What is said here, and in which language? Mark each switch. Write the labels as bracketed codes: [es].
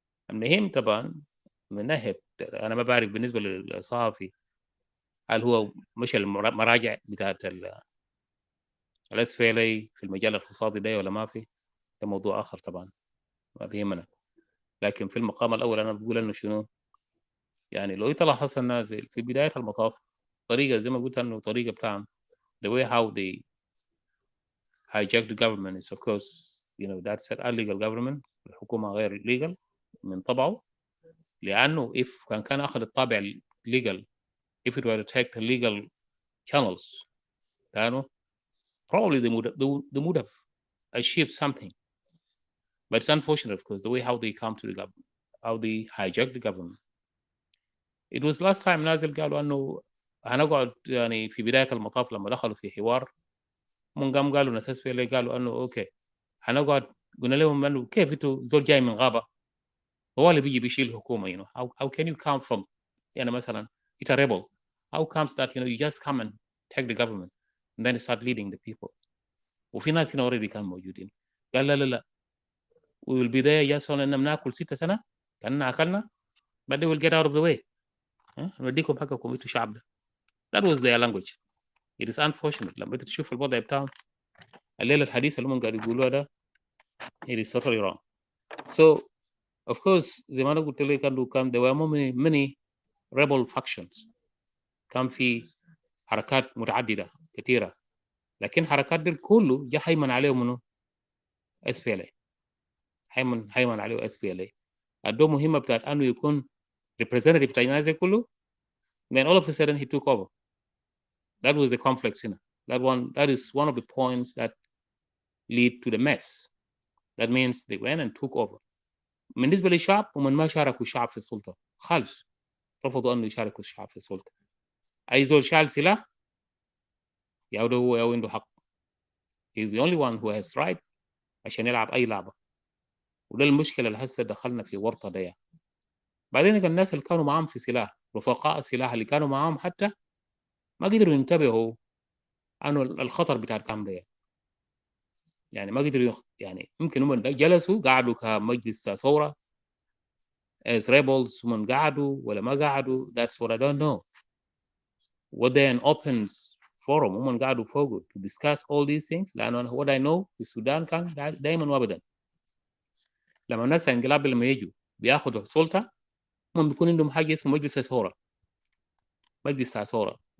[ar] المهم طبعا من ناحية أنا ما بعرف بالنسبة للصحفي هل هو مش المراجع بتاعت الأسفلي في المجال الاقتصادي ده ولا ما في، ده موضوع آخر طبعا ما بيهمنا. لكن في المقام الأول أنا بقول إنه شنو يعني لو تلاحظ النازل في بداية المطاف طريقة زي ما قلت إنه طريقة بتاعهم [en] the way how they hijack the government is of course that's an illegal government. [ar] الحكومة غير [en] legal من طبعه، لأنه if [ar] كان أخذ الطابع [en] legal if it were to take the legal channels probably they would have achieved something. But it's unfortunate, of course, the way how they come to the government, how they hijack the government. [ar] It was last time نازل قالوا انه هنقعد يعني في بدايه المطاف لما دخلوا في حوار من قالوا ناس اسفل قالوا انه اوكي هنقعد، قلنا لهم انه كيف انتوا زول جاي من غابه هو اللي بيجي بيشيل الحكومه [en] how can you come from [ar] يعني مثلا [en] it's a rebel, how comes that you just come and take the government and then start leading the people. وفي ناس already [ar] كانوا موجودين قال لا [en] we will be there just [ar] اننا بناكل 6 سنة كاننا اكلنا [en] but they will get out of the way. [ar] نديكم حقكم انتوا الشعب ده. [en] That was their language. It is unfortunate [ar] لما انت تشوف الوضع بتاعهم الليله الحديثه اللي هم قاعدين يقولوها ده [en] it is totally wrong. So of course [ar] زي ما انا قلت لك كان [en] there were many rebel factions. [ar] كان في حركات متعدده كثيره، لكن حركات دي كله جا هيمن عليهم منه SPLA. هيمن عليه SPLA. الدور مهمه بتاعت انه يكون representative بتاع الناس كله. [en] Then all of a sudden he took over. That was the conflict هنا. That is one of the points that lead to the mess. That means they went and took over. [ar] بالنسبه للشعب ومن ما شاركوا الشعب في السلطه خالص، رفضوا انه يشاركوا الشعب في السلطه. اي زول شال سلاح يعود هو او عنده حق. [en] He is the only one who has right [ar] عشان يلعب اي لعبه. وده المشكله اللي هسه دخلنا في ورطه دي. بعدين كان الناس اللي كانوا معاهم في سلاح رفقاء السلاح اللي كانوا معاهم حتى ما قدروا ينتبهوا انه الخطر بتاع الكلام ده. يعني ما قدروا يعني ممكن هم جلسوا قعدوا كمجلس ثوره [en] as rebels [ar] هم قعدوا ولا ما قعدوا. [en] That's what I don't know. What they an open forum [ar] هم قعدوا فوقه [en] to discuss all these things. [ar] لأنه [en] what I know [ar] في السودان كان دائما وابدا لما الناس الانقلاب لما يجوا بياخذوا السلطه هم بيكون عندهم حاجه اسمه مجلس الثوره. مجلس الثوره.